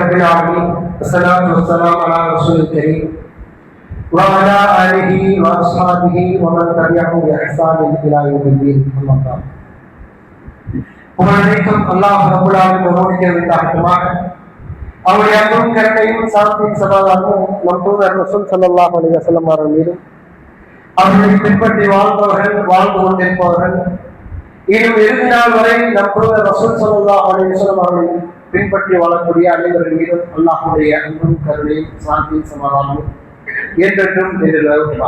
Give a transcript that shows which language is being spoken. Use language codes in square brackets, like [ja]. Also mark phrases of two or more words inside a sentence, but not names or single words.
[ar] والصلاة والسلام على رسول الكريم وعلى آله وأصحابه ومن تبعهم بإحسان إلى يوم الدين. أما بعد. [ta] புகழனைத்தும் [ar] الله رب العالمين [ta] ஒருவனுக்கே உரித்தாகட்டுமாக. அவருடைய அன்பும் கருணையும் சாந்தியும் சமாதானமும் நம் தூதர் ரசூல் [ar] صلى الله عليه وسلم [ta] அவர்கள் மீதும் அவர்களை பின்பற்றி வாழ்ந்து கொண்டிருப்பவர்கள் இன்னும் இறுதி நாள் வரை நம் தூதர் ரசூல் [ar] صلى الله عليه وسلم [ta] அவர்களை பின்பற்றி வாழக்கூடிய அனைவர்கள் மீதும் அல்லாஹ்வுடைய அன்பும் கருணையும் சாந்தியும் சமாதானமும் என்றென்றும் நிலைநிறுத்துவார்.